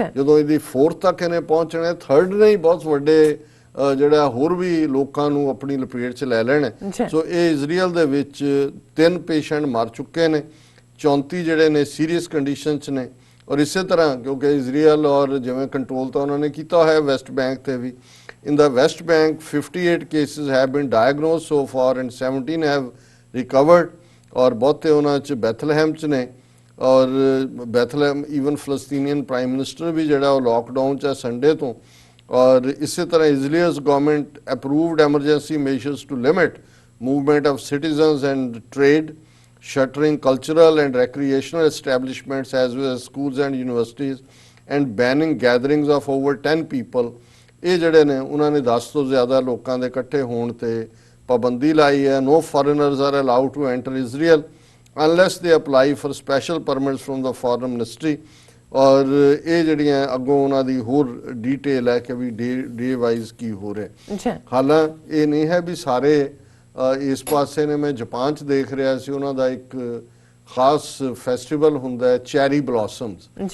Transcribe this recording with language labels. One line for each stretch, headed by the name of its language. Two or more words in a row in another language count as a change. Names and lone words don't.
Punjabi: ਜਦੋਂ ਇਹਦੀ 4th ਤੱਕ ਇਹਨੇ ਪਹੁੰਚਣਾ 3rd ਨੇ ਹੀ ਬਹੁਤ ਵੱਡੇ ਜਿਹੜਾ ਹੋਰ ਵੀ ਲੋਕਾਂ ਨੂੰ ਆਪਣੀ ਲਪੇਟ 'ਚ ਲੈ ਲੈਣਾ। ਸੋ ਇਹ ਇਜ਼ਰਾਈਲ ਦੇ ਵਿੱਚ 3 ਪੇਸ਼ੈਂਟ ਮਰ ਚੁੱਕੇ ਨੇ, 34 ਜਿਹੜੇ ਨੇ
English: serious condition
Punjabi: 'ਚ ਨੇ। ਔਰ ਇਸੇ ਤਰ੍ਹਾਂ ਕਿਉਂਕਿ ਇਜ਼ਰਾਈਲ ਔਰ ਜਿਵੇਂ ਕੰਟਰੋਲ ਤਾਂ ਉਹਨਾਂ ਨੇ ਕੀਤਾ ਹੋਇਆ ਵੈਸਟ ਬੈਂਕ ਤੇ ਵੀ,
English: in the West Bank 58 cases have been diagnosed so far and 17 have recovered
Punjabi: ਔਰ ਬਹੁਤੇ ਉਹਨਾਂ 'ਚ ਬੈਥਲਹੈਮ 'ਚ ਨੇ। ਔਰ ਬੈਥਲਹੈਮ ਈਵਨ
English: Palestinian prime minister
Punjabi: ਵੀ ਜਿਹੜਾ ਉਹ ਲੋਕਡਾਊਨ 'ਚ ਹੈ ਸੰਡੇ ਤੋਂ। ਔਰ ਇਸੇ ਤਰ੍ਹਾਂ
English: ਇਜ਼ਰਾਈਲ's government approved emergency measures to limit movement of citizens and trade, shuttering cultural and recreational establishments as well as schools and universities and banning gatherings of over 10 people।
Punjabi: ਇਹ ਜਿਹੜੇ ਨੇ ਉਹਨਾਂ ਨੇ 10 ਤੋਂ ਜ਼ਿਆਦਾ ਲੋਕਾਂ ਦੇ ਇਕੱਠੇ ਹੋਣ ਤੇ ਪਾਬੰਦੀ ਲਾਈ ਹੈ।
English: No foreigners are allowed to enter Israel unless they apply for special permits from the foreign ministry।
Punjabi: ਔਰ ਇਹ ਜਿਹੜੀਆਂ ਅੱਗੋਂ ਉਹਨਾਂ ਦੀ ਹੋਰ ਡੀਟੇਲ ਹੈ ਕਿ ਵੀ
English: day wise
Punjabi: ਕੀ ਹੋ ਰਿਹਾ। ਹਾਲਾਂ ਇਹ ਨਹੀਂ ਹੈ ਵੀ ਸਾਰੇ ਇਸ ਪਾਸੇ ਨੇ। ਮੈਂ ਜਾਪਾਨ 'ਚ ਦੇਖ ਰਿਹਾ ਸੀ, ਉਹਨਾਂ ਦਾ ਇੱਕ ਖਾਸ ਫੈਸਟੀਵਲ ਹੁੰਦਾ ਹੈ
English: cherry blossoms.